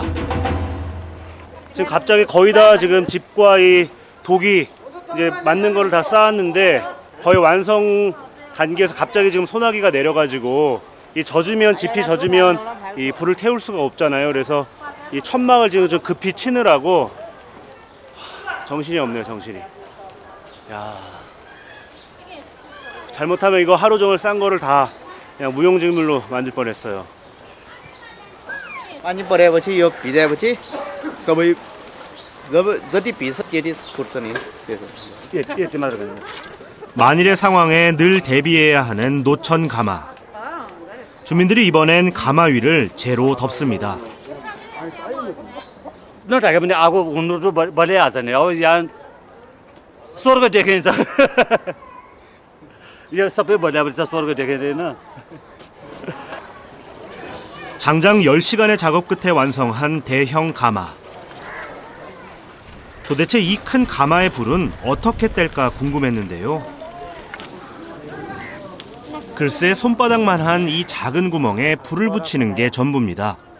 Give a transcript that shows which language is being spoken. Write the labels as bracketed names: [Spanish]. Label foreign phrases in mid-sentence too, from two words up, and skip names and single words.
[Korean] 지금 갑자기 거의 다 지금 집과 이 독이 이제 맞는 거를 다 쌓았는데 거의 완성 단계에서 갑자기 지금 소나기가 내려가지고 이 집이 젖으면 이 불을 태울 수가 없잖아요. 그래서 이 천막을 지금 좀 급히 치느라고 정신이 없네요, 정신이. 야, 잘못하면 이거 하루 종일 싼 거를 다 그냥 무용지물로 만들 뻔했어요. [Nepali] पानी परेपछि यो भिजाएपछि सबै जति भिज्छ त्यति फुट्छ नि त्यसो. [Korean] 만일의 상황에 늘 대비해야 하는 노천 가마. 주민들이 이번엔 가마 위를 재로 덮습니다. [Nepali] नढाक्यो भने आगो हुनु त बलिहाल्छ नि अब यहाँ स्वर्ग देखिन्छ यो सबै बलिएपछि त स्वर्ग देखिँदैन. [Korean] 장장 10시간의 작업 끝에 완성한 대형 가마. 도대체 이 큰 가마의 불은 어떻게 뗄까 궁금했는데요. 글쎄 손바닥만한 이 작은 구멍에 불을 붙이는 게 전부입니다.